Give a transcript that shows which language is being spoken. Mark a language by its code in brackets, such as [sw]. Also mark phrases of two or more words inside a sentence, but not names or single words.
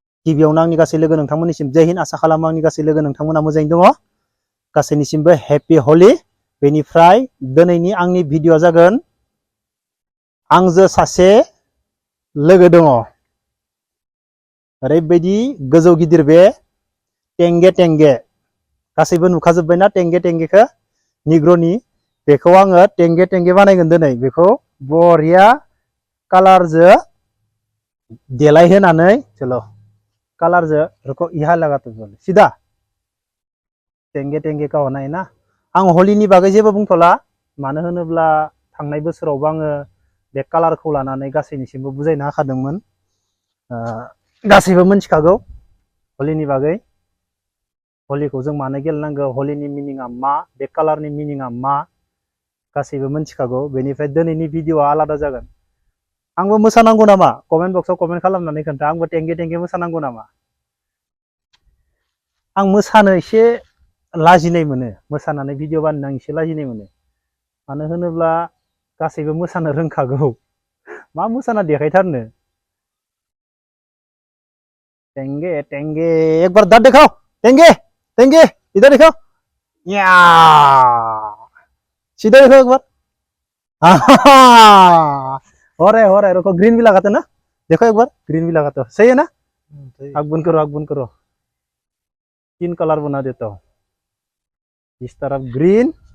[brx] गिबियावनो आंनि गासै लोगो नोंथांमोननिसिम जय हिन्द आसा खालामो आंनि गासै लोगो नोंथांमोना मोजाङै दङ गासैनिसिमबो हेपि हलि बेनिफ्राय दिनैनि आंनि भिडिअ जागोन आंजो सासे लोगो दङ ओरैबायदि गोजौ गिदिर बे टेंगे टेंगे गासैबो नुखाजोब्बायना टेंगे टेंगेखौ निग्र'नि बेखौ आङो टेंगे टेंगे बानायगोन दिनै बेखौ बरिया कालारजों देलायहोनानै चलो कालारजों [hi] रुको यहाँ लगा तो सीधा [brx] टेंगे टेंगे [hi] का होना है ना [brx] आं हलिनि बागै जेबो बुंथ'ला मानो होनोब्ला थांनाय बोसोरावबो आङो बे कालारखौ लानानै गासैनिसिमबो बुजायना होखादोंमोन गासैबो मिथिखागौ हलिनि बागै हलिखौ जों मानो गेलेनांगौ हलिनि मिनिंआ मा बे कालारनि मिनिंआ मा गासैबो मिथिखागौ बेनिफ्राय दिनैनि भिडिअआ आलादा जागोन आंबो मोसानांगौ नामा कमेन्ट बक्सआव कमेन्ट खालामनानै खोन्था आंबो टेंगे टेंगे मोसानांगौ नामा आं मोसानो एसे लाजिनाय मोनो मोसानानै भिडिअ बानायनो आं एसे लाजिनाय मोनो मानो होनोब्ला गासैबो मोसानो रोंखागौ मा मोसाना देखायथारनो टेंगे टेंगे [hi] एक बार दांत दिखाओ [brx] टेंगे टेंगे [hi] इधर दिखाओ या सीधा देखो एक बार हो रहा है रुको ग्रीन भी लगाते ना देखो एक बार ग्रीन भी लगाते हो सही है ना आग बंद करो 3 कलर बना देता हूँ इस तरफ ग्रीन